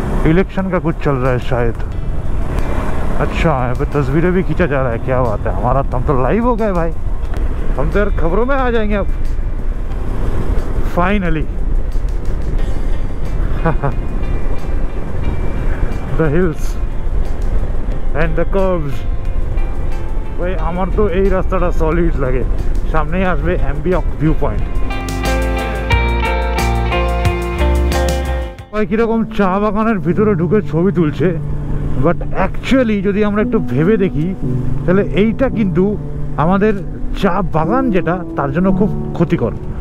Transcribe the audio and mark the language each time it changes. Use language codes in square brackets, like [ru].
[hi] Election का कुछ चल रहा है शायद। अच्छा, यहाँ पे तस्वीरें भी खींचा जा रहा है, क्या बात है। हमारा हम तो लाइव हो गए भाई, हम तो यार खबरों में आ जाएंगे अब finally. [en] The hills and the curves। [hi] भाई [bn] আমার তো এই রাস্তাটা সলিড লাগে। সামনেই আসবে অ্যাম্বিয়ক ভিউ পয়েন্ট। ভাই কিরকম চা বাগানের ভিতরে ঢুকে ছবি তুলছে, বাট অ্যাকচুয়ালি যদি আমরা একটু ভেবে দেখি তাহলে এইটা কিন্তু আমাদের চা বাগান যেটা তার জন্য খুব ক্ষতিকর।